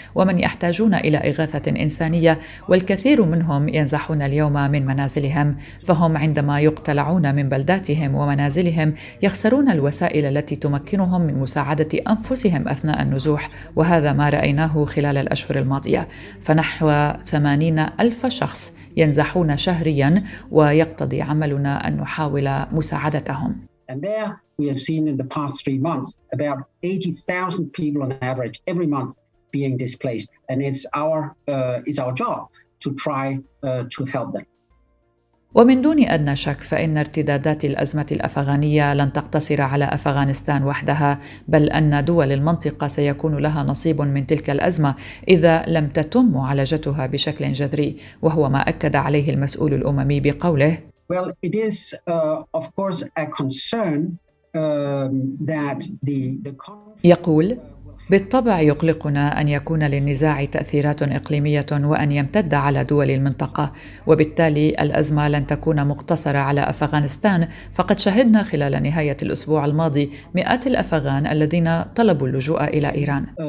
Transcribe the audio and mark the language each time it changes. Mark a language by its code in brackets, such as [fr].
[ar] ومن يحتاجون إلى إغاثة إنسانية، والكثير منهم ينزحون اليوم من منازلهم، فهم عندما يقتلعون من بلداتهم ومنازلهم يخسرون الوسائل التي تمكنهم من مساعدة أنفسهم أثناء النزوح، وهذا ما رأيناه خلال الأشهر الماضية، فنحو 80,000 شخص ينزحون شهرياً ويقتضي عملنا أن نحاول مساعدتهم. [en] We have seen in the past 3 months about 80,000 people on average every month being displaced, and it's our job to try to help them. [ar] ومن دون أدنى شك فإن ارتدادات الأزمة الأفغانية لن تقتصر على أفغانستان وحدها، بل أن دول المنطقة سيكون لها نصيب من تلك الأزمة إذا لم تتم معالجتها بشكل جذري، وهو ما أكد عليه المسؤول الأممي بقوله: [en] Well, it is of course a concern that the [ar] يقول: بالطبع يقلقنا أن يكون للنزاع تأثيرات إقليمية وأن يمتد على دول المنطقة، وبالتالي الأزمة لن تكون مقتصرة على أفغانستان، فقد شهدنا خلال نهاية الأسبوع الماضي مئات الأفغان الذين طلبوا اللجوء إلى إيران.